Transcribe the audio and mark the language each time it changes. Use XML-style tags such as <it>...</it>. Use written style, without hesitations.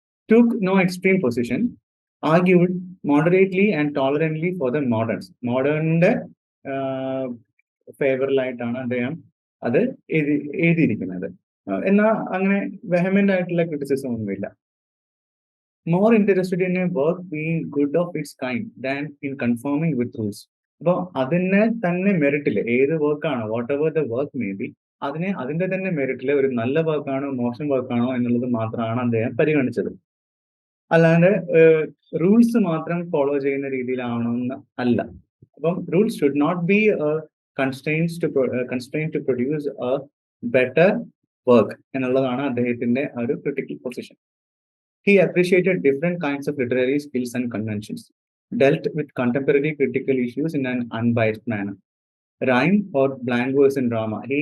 <en>Took no extreme position, argued moderately and tolerantly for the moderns.</en> <ml>മോഡേണിന്റെ ഫേവറിലായിട്ടാണ് അദ്ദേഹം അത് എഴുതിയിരിക്കുന്നത്. എന്നാൽ അങ്ങനെ വെഹമെന്റ് ആയിട്ടുള്ള ക്രിറ്റിസിസം ഒന്നുമില്ല.</ml> <en>More interested in a work being good of its kind than in conforming with rules.</en> <ml>അപ്പോൾ അതിനെ തന്നെ മെറിറ്റില്, ഏത് വർക്കാണോ,</ml> <en>whatever the work may be,</en> <ml>അതിന്റെ തന്നെ മെറിറ്റില് ഒരു നല്ല വർക്കാണോ മോശം വർക്കാണോ എന്നുള്ളത് മാത്രമാണ് അദ്ദേഹം പരിഗണിച്ചത്. അല്ലാണ്ട് റൂൾസ് മാത്രം ഫോളോ ചെയ്യുന്ന രീതിയിലാവണമെന്ന് അല്ല.</ml> <en>അപ്പം rules should not be constrain to produce a better work</en> <ml>എന്നുള്ളതാണ് അദ്ദേഹത്തിന്റെ ഒരു critical position.</ml> <en>He appreciated different kinds of literary skills and conventions, dealt with contemporary critical issues in an unbiased manner. Rhyme or blank verse in drama.</en>